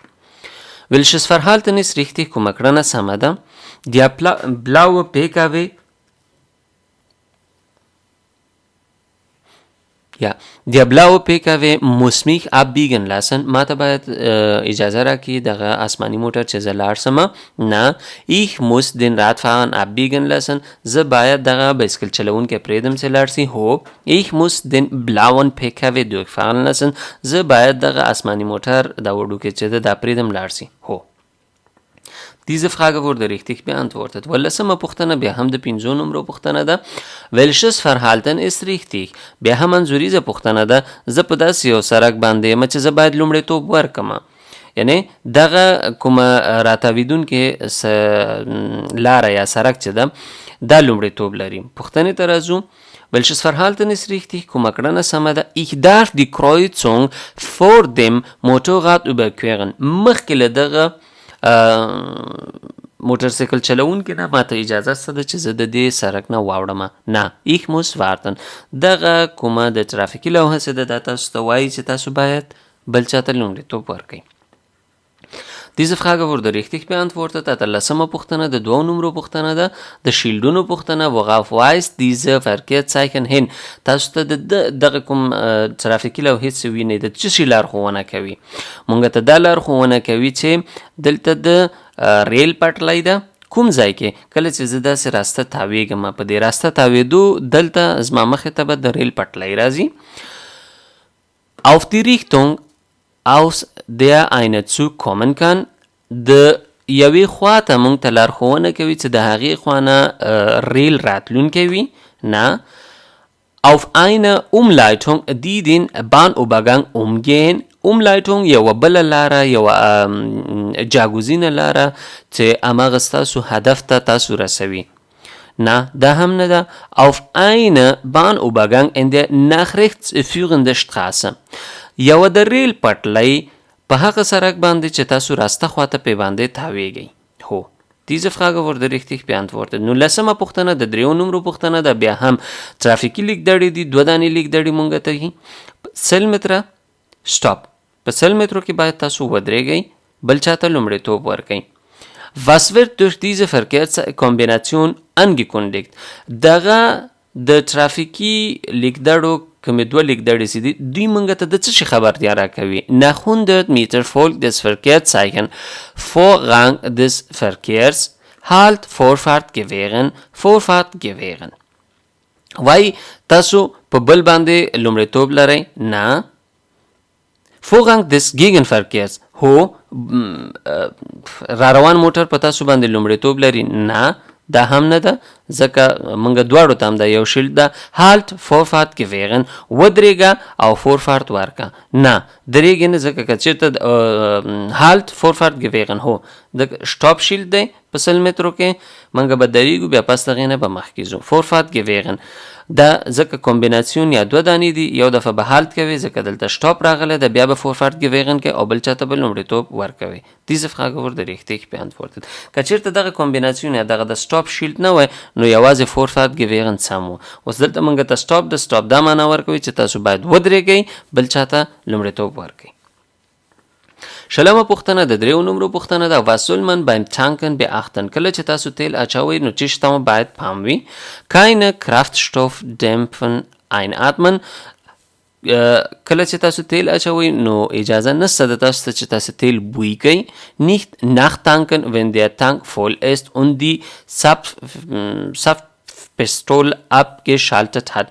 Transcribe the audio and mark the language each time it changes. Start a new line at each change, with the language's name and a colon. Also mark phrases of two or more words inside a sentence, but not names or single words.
German: Welches Verhalten ist richtig?
Pashto: کومه کړنه سمه ده.
German: Der blaue PKW Ja, der blaue PKW muss mich abbiegen lassen.
Pashto: ما ته باید اجازه راکړي دغه آسماني موټر چې زه لاړ شم.
German: نه ich muss den Radfahrer abbiegen lassen.
Pashto: زه باید دغه بایسکل چلونکی پرېږدم چې لاړ شي.
German: هو ich muss den blauen PKW durchfahren lassen.
Pashto: زه باید دغه آسماني موټر دا وړوکی چې ده دا پرېږدم لاړ شي. هو.
German: Diese Frage wurde richtig beantwortet.
Pashto: ولسمه پوښتنه بیا هم د 5 نمبر پوښتنه ده.
German: Welches Verhalten ist richtig؟
Pashto: بیا هم انځوریزه پوښتنه ده. زه په داسې یو سړک باندې یم چې زه باید لومړیتوب ورکړم. یعنی دغه کومه راتاویدونکې لاره یا سړک چې ده دا لومړیتوب لري. پوښتنې ته راځو.
German: Welches Verhalten ist richtig؟
Pashto: کومه کړنه سمه ده.
German: Ich darf die Kreuzung vor dem Motorrad überqueren.
Pashto: مخکې له دغه موټرسایکل چلونکي نه ماته اجازه شته ده چې زه د دې سړک نه واوړم.
German: نه ich muss warten.
Pashto: دغه کومه د ترافیکي لوحه چې ده دا تاسو ته وایي چې تاسو باید بل چاته لومړیتوب ورکړئ.
German: Diese Frage wurde richtig beantwortet.
Pashto: اتلسمه پوښتنه د 2 نمبر پوښتنه ده. د شیلډونو پوښتنه
German: worauf weist diese Verkehrszeichen hin؟
Pashto: تاسو ته دغه کوم ترافیکي لوحې چې وینئ د څه شي لارښوونه کوي؟ مونږ ته دا لارښوونه کوي چې دلته د ریل پټلۍ ده کوم ځای کې کله چې زه داسې راسته تاویږم په دې راسته تاویدو دلته زما مخې ته به د ریل پټلۍ راځي.
German: Auf die Richtung aus der eine Zug kommen kann.
Pashto: د یوې خوا ته مونږ ته لارښوونه کوي چې د هغې خوا نه ریل راتلونکی وي.
German: نه auf eine Umleitung die den Bahnübergang umgehen.
Pashto: Umleitung یوه بله لاره یوه جاګوزینه لاره چې هماغه ستاسو هدف ته تاسو رسوي. نه دا هم نه ده.
German: auf eine Bahnübergang in der nach rechts führende Straße.
Pashto: یوه د ریل پټلۍ په هغه سړک باندې چې تاسو راسته خواته پې باندې تاویږئ.
German: هو diese Frage wurde richtig beantwortet.
Pashto: نو لسمه پوښتنه د 3 نمبر پوښتنه ده. بیا هم ترافیکي لیکدړې دي 2 دانې لیکدړې مونږ ته دي. 100 متره stop. په 100 مترو کې باید تاسو ودرېږئ بل چاته لومړیتوب ورکئ.
German: Was wird durch diese Verkehrskombination angekündigt؟
Pashto: دغه د ترافیکي لیکدړو کومې 2 لیکدړې چې دي دوی مونږ ته د څه شي خبرتیا راکوي؟
German: Nach 100 Meter folgt das Verkehrszeichen Vorrang des Verkehrs Halt Vorfahrt gewähren Vorfahrt gewähren.
Pashto: وای تاسو په بل باندې لومړیتوب لرئ؟
German: نه Vorrang des Gegenverkehrs.
Pashto: هو را روان موټر په تاسو باندې لومړیتوب لري؟ نه دا هم نه ده ځکه مونږ دواړو ته هم دا یو شیلډ ده.
German: halt Vorfahrt gewähren
Pashto: ودرېږه او
German: Vorfahrt ورکه.
Pashto: نه درېږې نه ځکه که چېرته
German: halt Vorfahrt gewähren
Pashto: هو د شټاپ شیلډ دی په 100 مترو کې مونږ به درېږو بیا پس د هغې نه به مخکې ځو.
German: Vorfahrt gewähren
Pashto: دا ځکه کومبیناسیون یا 2 دانې دي یو دفعه به halt کوي ځکه دلته شټاپ راغلی ده بیا به
German: Vorfahrt gewähren
Pashto: کوي او بل چاته به لومړیتوب ورکوي.
German: Diese Frage wurde richtig beantwortet.
Pashto: که چېرته دغه کومبیناسیون یا دغه د شټاپ شیلډ نه وای نو یوازې
German: Vorfahrt gewähren
Pashto: سم و. اوس دلته مونږ ته شټاپ د شټاپ دا معنا ورکوي چې تاسو باید ودرېږئ بل چاته لومړیتوب ورکوي. شلمه پوښتنه د 3 نمبر پوښتنه ده.
German: Was soll man beim Tanken beachten؟
Pashto: کله چې تاسو تیل اچوئ نو څه شی ته باید پام وي؟
German: keine Kraftstoffdämpfen einatmen.
Pashto: کله چې تاسو تیل اچوئ نو اجازه نشته د تاسو ته چې تاسو تیل بوی کوئ.
German: nicht nachtanken wenn der Tank voll ist und die Pistol abgeschaltet hat.